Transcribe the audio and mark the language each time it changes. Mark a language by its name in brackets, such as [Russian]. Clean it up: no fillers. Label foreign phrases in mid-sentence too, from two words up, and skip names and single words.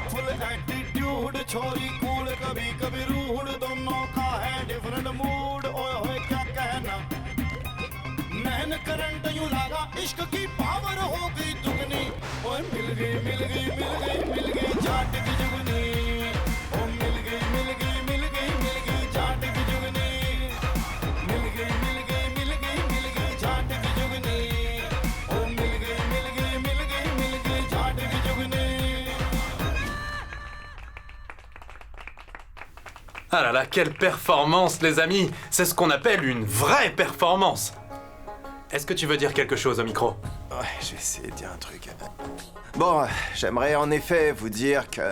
[English] full attitude [Hindi] छोरी कूल कभी कभी रूड दोनों का है [English] different mood [Hindi] ओए होए क्या कहना नैन करंट यूं लगा इश्क की पावर हो गई दुगनी ओए मिल गई मिल गई मिल गई मिल गई जाट की जुगनी ओ मिल गई मिल गई मिल गई मिल गई जाट की जुगनी मिल गई मिल गई मिल गई मिल गई जाट की जुगनी ओ मिल गई मिल गई मिल गई मिल गई जाट की जुगनी [French] Ah là là, quelle performance les amis! C'est ce qu'on appelle une vraie performance! Est-ce que tu veux dire quelque chose au micro? Ouais, je vais essayer de dire un truc. Bon, j'aimerais en effet vous dire que...